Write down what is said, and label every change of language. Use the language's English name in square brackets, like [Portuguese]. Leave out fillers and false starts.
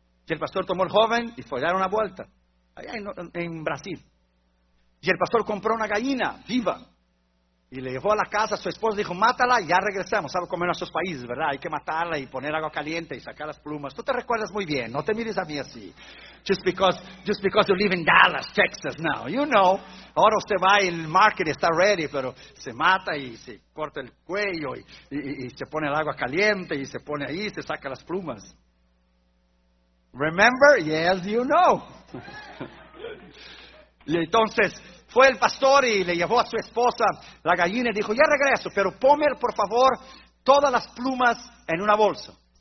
[Spanish] Y el pastor tomó al joven y fue a dar una vuelta allá en Brasil. Y el pastor compró una gallina viva y le llevó a la casa. Su esposa dijo: mátala y ya regresamos. Sabe cómo en nuestros países, ¿verdad? Hay que matarla y poner agua caliente y sacar las plumas. Tú te recuerdas muy bien, no te mires a mí así. [English] Just because you live in Dallas, Texas now, you know. [Spanish] Ahora usted va y el [English] market [Spanish] está [English] ready, [Spanish] pero se mata y se corta el cuello y se pone el agua caliente y se pone ahí y se saca las plumas. [English] Remember? Yes, you know. [Spanish] Y entonces fue el pastor y le llevó a su esposa la gallina y dijo: ya regreso, pero ponme por favor todas las plumas en una bolsa.